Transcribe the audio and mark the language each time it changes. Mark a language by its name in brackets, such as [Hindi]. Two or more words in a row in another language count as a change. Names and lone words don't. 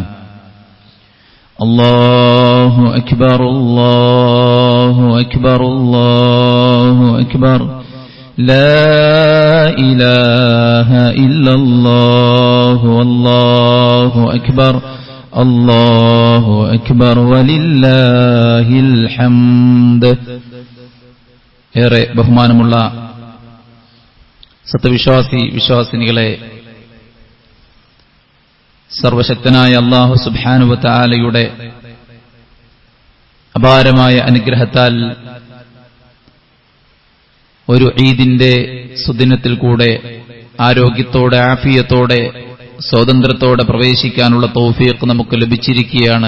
[Arabic] الله أكبر الله أكبر الله أكبر، لا إله إلا الله والله أكبر الله أكبر ولله الحمد. [Malayalam] ഏറെ ബഹുമാനമുള്ള വിശ്വാസിനികളെ, സർവശക്തനായ അല്ലാഹു [Arabic] سبحانه وتعالى [Malayalam] അപാരമായ അനുഗ്രഹത്താൽ ഒരു ഈദിന്റെ സുദിനത്തിൽ കൂടെ ആരോഗ്യത്തോടെ ആഫിയത്തോടെ സ്വാതന്ത്ര്യത്തോടെ പ്രവേശിക്കാനുള്ള തൗഫീഖ് നമുക്ക് ലഭിച്ചിരിക്കുകയാണ്.